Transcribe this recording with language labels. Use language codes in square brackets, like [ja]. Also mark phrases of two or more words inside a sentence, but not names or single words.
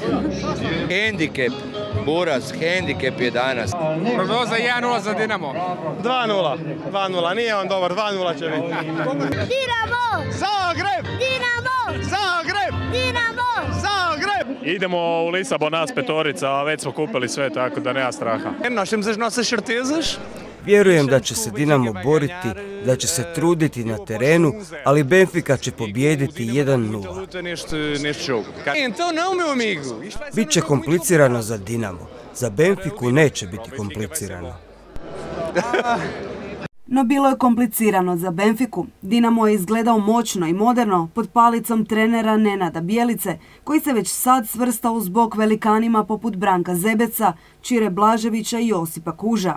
[hr] Hendikep, Buras, hendikep je danas. Prognoza 1-0 za Dinamo. 2-0, nije on dobar, 2-0 će biti. Dinamo! Zagreb! Dinamo! Zagreb! Dinamo! Zagreb! Idemo u Lisabon, nas petorica, već smo kupili sve, tako da nema straha. [pt] Nós temos as nossas certezas. [hr] Vjerujem da će se Dinamo boriti, da će se truditi na terenu, ali Benfica će pobijediti 1-0. [pt] Então não, meu amigo. [hr] Biće komplicirano za Dinamo, za Benfiku neće biti komplicirano. No bilo je komplicirano za Benfiku. Dinamo je izgledao moćno i moderno pod palicom trenera Nenada Bjelice, koji se već sad svrstao uz bok velikanima poput Branka Zebeca, Čire Blaževića i Josipa Kuža.